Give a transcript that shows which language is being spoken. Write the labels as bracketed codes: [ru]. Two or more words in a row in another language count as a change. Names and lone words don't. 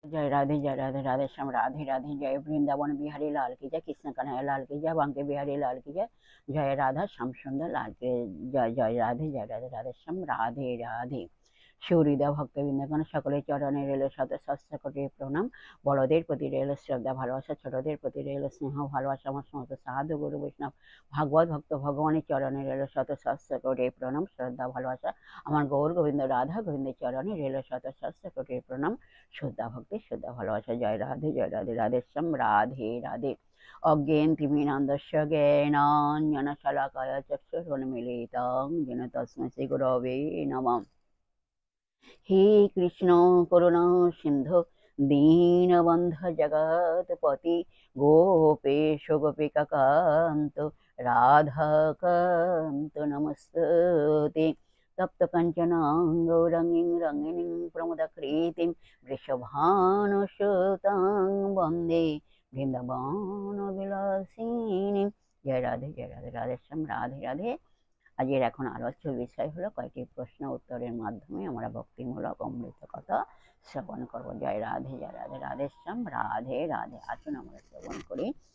[hi] जय राधे राधे श्याम राधे राधे। जय वृंदावन बिहारी लाल की जय, कृष्ण कन्हैया लाल की जय, बांके बिहारी लाल की जय, जय राधा श्याम सुंदर लाल के जय। जय राधे राधे श्याम राधे राधे। [bn] সুহৃদা ভক্তবৃন্দগণ সকলের চরণে রইল শত সহস্র কোটি প্রণাম। বড়দের প্রতি রইল শ্রদ্ধা ভালোবাসা, ছোটদের প্রতি রইল স্নেহ ভালোবাসা। আমার সমস্ত সাধু গুরু বৈষ্ণব ভাগবত ভক্ত ভগবানের চরণে রইল শত সহস্র কোটি প্রণাম শ্রদ্ধা ভালোবাসা। আমার গৌর গোবিন্দ রাধা গোবিন্দের চরণে রইল শত সহস্র কোটি প্রণাম শ্রদ্ধা ভক্তি শ্রদ্ধা ভালোবাসা। [sa] জয় রাধে রাধে শ্যাম রাধে রাধে। অজ্ঞেন তিমিরান্ধস্য জ্ঞানাঞ্জনশলাকায় চক্ষুरुन्मीलितं येन तस्मै श्रीगुरवे नमः। हे कृष्ण करुणा सिंधु दीनबंधु जगत्पति गोपेश गोपिकान्त राधाकान्त नमस्ते। तप्त कंचन गौरंगीं रंगिणीं प्रमदाकृतिं वृषभानुसुतां वन्दे বৃন্দাবনবিলাসিনী। [bn] জয় রাধে রাধে শ্যাম রাধে রাধে। আজকের এখন আলোচ্য বিষয় হলো কয়েকটি প্রশ্ন উত্তরের মাধ্যমে আমরা ভক্তিমূলক অমৃত কথা শ্রবণ করব। জয় রাধে রাধে শ্যাম রাধে রাধে। আসুন আমরা শ্রবণ করি।